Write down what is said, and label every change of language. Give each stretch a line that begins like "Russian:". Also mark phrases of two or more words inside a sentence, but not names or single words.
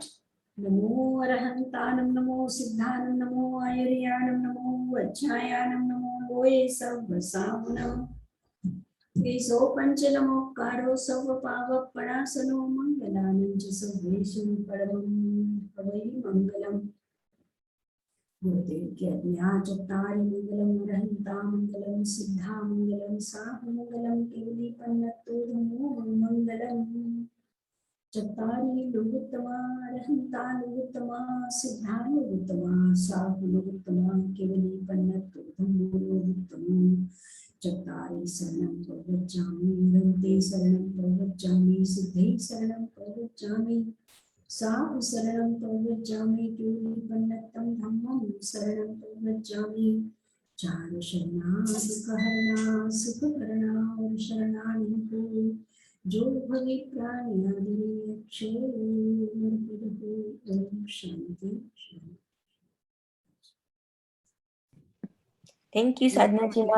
Prakrit languages: નમો અરહંતાનમ નમો સિદ્ધાનમ નમો આયર્યાનમ નમો વજ્જાયાનમ નમો લોય સર્વ સામનમ એસો પંચ નમોકારો સર્વ પાવક પણાસનો મંગલાનંદ સર્વેષુ પરમં પવૈ મંગલમ। ગુરુદેવ के अज्ञात चत्तारि मंगलम अरहंता मंगलम सिद्धा मंगलम साहु मंगलम केवली पन्नतो धम्मो मंगलम। चत्तारि लोकोत्तमा अरहंता लोकोत्तमा सिद्धा लोकोत्तमा साहु लोकोत्तमा केवली पन्नतो धम्मो लोकोत्तमः। चत्तारि शरणं प्रव्रजामि रन्ते शरणं प्रव्रजामि सिद्धे शरणं प्रव्रजामि साहु शरणं प्रव्रजामि केवली पन्नतं धम्मं शरणं प्रव्रजामि।
Hindi: चार शरणा दुःखहरणा सुखकरणा और शरणानि को जो भवे प्राणियादि अक्षय ओम शांति।
English: thank you
Gujarati: સાધનાજી।